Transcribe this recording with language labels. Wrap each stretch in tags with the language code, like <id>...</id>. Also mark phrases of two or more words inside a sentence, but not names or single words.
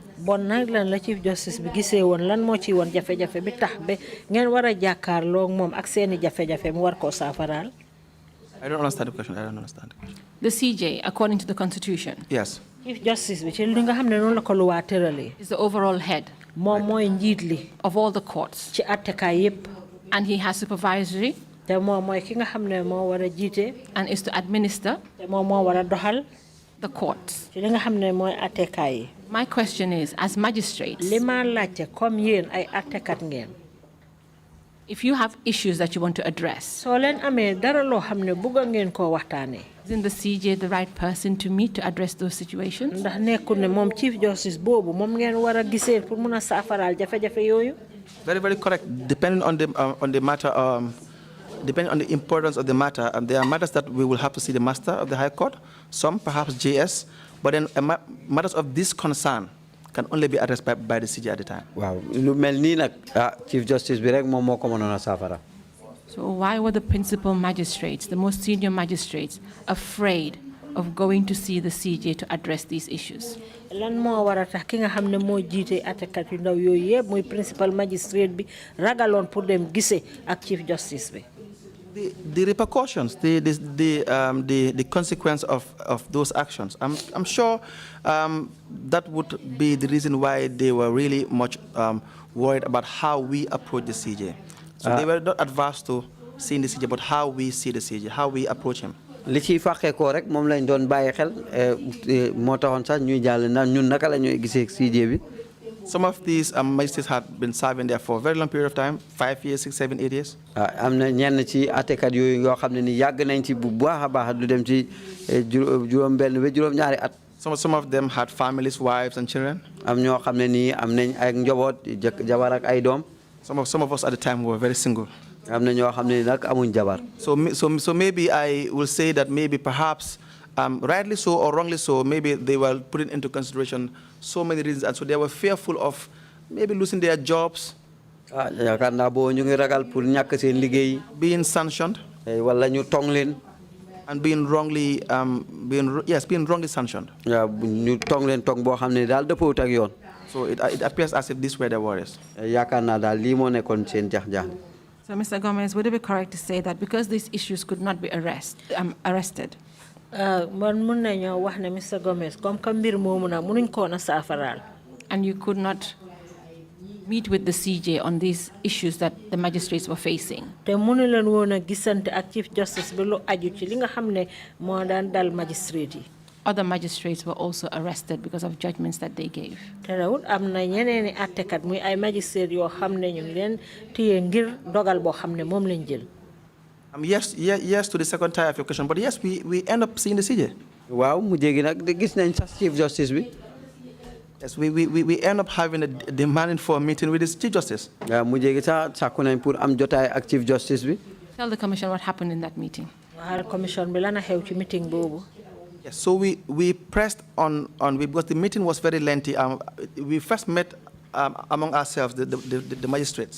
<wo>Bon nag lan la Chief Justice bi gisee woon lan moo ci woon jafe-jafe bi tax ba ngeen war a jàkkaarloo moom ak seeni jafe-jafe mu war koo saafaraal.</wo> <en>I don't understand the question. I don't understand the question. The CJ, according to the Constitution. Yes. Chief Justice</en> <wo>bi ci li nga xam ne noonu la ko luwaa tëralee.</wo> <en>Is the overall head.</en> <wo>moom mooy njiit li.</wo> <en>Of all the courts.</en> <wo>ci attekaay yépp.</wo> <en>And he has supervisory.</en> <wo>te moom mooy ki nga xam ne moo war a jiite.</wo> <en>And is to administer.</en> <wo>te moom moo war a doxal.</wo> <en>The courts.</en> <wo>ci li nga xam ne mooy attekaay yi.</wo> <en>My question is, as magistrates.</en> <wo>li ma laajte comme yéen ay attekat ngeen.</wo> <en>If you have issues that you want to address.</en> <wo>soo leen amee dara loo xam ne bëgg ngeen koo waxtaanee.</wo> <en>Isn't the CJ the right person to meet to address those situations?</en> <wo>ndax nekkul ne moom</wo> <en>Chief Justice</en> <wo>boobu moom ngeen war a gisee pour mun a saafaraal jafe-jafe yooyu.</wo> <en>Very, very correct. Depending on the matter, depending on the importance of the matter, there are matters that we will have to see the Master of the High Court, some perhaps JS, but then matters of this concern can only be addressed by the CJ at the time.</en> <wo>Wow, lu mel nii nag</wo> <en>Chief Justice</en> <wo>bi rek moom moo ko mënoon a saafara.</wo> <en>So why were the principal magistrates, the most senior magistrates, afraid of going to see the CJ to address these issues?</en> <wo>lan moo war a tax ki nga xam ne moo jiite attekat yu ndaw yooyu yëpp muy</wo> <en>principal magistrate</en> <wo>bi ragaloon pour dem gisee ak</wo> <en>Chief Justice</en> <wo>bi.</wo> <en>The repercussions, the consequence of those actions. I'm sure that would be the reason why they were really much worried about how we approach the CJ. So they were not adverse to seeing the CJ, but how we see the CJ, how we approach him.</en> <wo>li ciy fàqee koo rek moom lañ doon bàyyi xel moo taxoon sax ñuy jàll na ñun naka la ñuy gisee CJ bi.</wo> <en>Some of these magistrates had been serving there for a very long period of time, 5 years, 6, 7, 8 years.</en> <wo>am na ñenn ci àttekat yooyu yoo xam ne ni yàgg nañ ci bu baax a baax lu dem ci juróom-benn ba juróom-ñaari at.</wo> <en>Some of them had families, wives, and children.</en> <wo>am ñoo xam ne nii am nañ ay njaboot jabar ak ay doom.</wo> <en>Some of us at the time were very single.</en> <wo>am na ñoo xam ne nag amuñ jabar.</wo> <en>So maybe I will say that maybe perhaps rightly so or wrongly so, maybe they were putting into consideration so many reasons, and so they were fearful of maybe losing their jobs.</en> <wo>yaakaar naa boo ñu ngi ragal pour ñàkk seen liggéey.</wo> <en>Being sanctioned.</en> <wo>wala ñu tong leen.</wo> <en>and being wrongly being wrongly sanctioned.</en> <wo>ñu tong leen tong boo xam ne daal dëppoo ak yoon.</wo> <en>So it appears as if these were the worries.</en> <wo>yaakaar naa daal lii moo nekkoon seen jax-jax.</wo> <en>So, Mr. Gomez, would it be correct to say that because these issues could not be arrested?</en> <wo>Man mun nañoo wax ne Mr. Gomez</wo> <fr>comme que</fr> <wo>mbir moomu na munuñ ko na saafaraal.</wo> <en>And you could not meet with the CJ on these issues that the magistrates were facing?</en> <wo>Te mënu leen woon a gisante ak</wo> <en>Chief Justice</en> <wo>bi lu aju ci li nga xam ne moo daan dal magistrate yi.</wo> <en>Other magistrates were also arrested because of judgments that they gave.</en> <wo>Terewul am na ñeneeni attekat muy ay magistrate yoo xam ne ñu ngi leen téye ngir dogal boo xam ne moom lañ jël.</wo> <en>Yes to the second tier of your question, but yes, we end up seeing the CJ.</en> <wo>waaw mu jéegi nag gis nañ sax</wo> <en>Chief Justice</en> <wo>bi.</wo> <en>Yes, we end up having a demanding for a meeting with the Chief Justice.</en> <wo>waaw mu jéegi sax sàkku nañ pour am jotaay ak</wo> <en>Chief Justice</en> <wo>bi.</wo> <en>Tell the Commission what happened in that meeting.</en> <wo>Waxal commission bi lana xew ci meeting boobu.</wo> <en>Yes, so we pressed on because the meeting was very lengthy. We first met among ourselves, the magistrates.</en>